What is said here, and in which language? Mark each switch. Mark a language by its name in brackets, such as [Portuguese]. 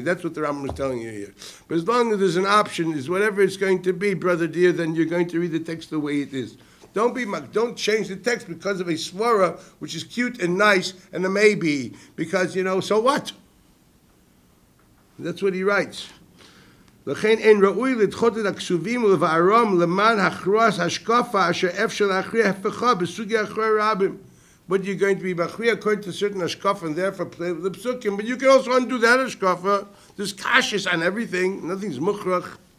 [English] That's what the Rambam is telling you here. But as long as there's an option, is whatever it's going to be, brother dear, then you're going to read the text the way it is. Don't change the text because of a svara, which is cute and nice, and a maybe, because, you know, so what? That's what he writes. [Hebrew] לכן אין ראוי לדחות את הכסובים ולבערם למען הכרעת השקפה אשר אפשר להכריע הפכה בסוגיה אחרי רבים. [English] But you're going to be machriya according to certain hashkafa and therefore play with the psukim. But you can also undo that hashkafa. There's kashis on everything. Nothing's mukhrach.